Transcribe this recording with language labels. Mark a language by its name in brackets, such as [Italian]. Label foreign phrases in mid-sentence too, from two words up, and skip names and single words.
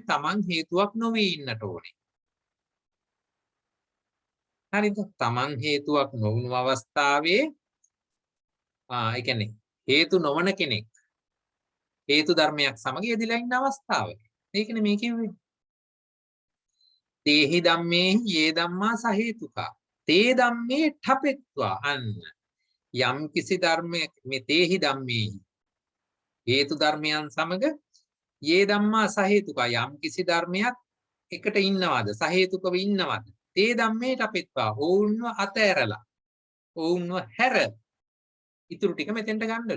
[Sinhala] තමන් හේතුවක් නොවී ඉන්නට ඕනේ. හරිද? තමන් හේතුවක් නොවුණු අවස්ථාවේ ඒ කියන්නේ හේතු නොවන කෙනෙක් හේතු ධර්මයක් සමග යෙදිලා ඉන්න අවස්ථාව. ඒකනේ මේ කිව්වේ. [Pali] තේහි ධම්මේ යේ ධම්මා සහේතුකා. තේ ධම්මේ ඨපෙත්වා අන්න. [Sinhala] යම් කිසි ධර්මයක මේ [Pali] තේහි ධම්මේ [Sinhala] හේතු ධර්මයන් සමග [Pali] යේ ධම්මා සහේතුකා [Sinhala] යම් කිසි ධර්මයක් එකට ඉන්නවද? සහේතුකව ඉන්නවද? [Pali] තේ ධම්මේ ඨපෙත්වා [Sinhala] ඕන්ව අතෑරලා ඕන්ව හැර ඉතුරු ටික මෙතෙන්ට ගන්නලු.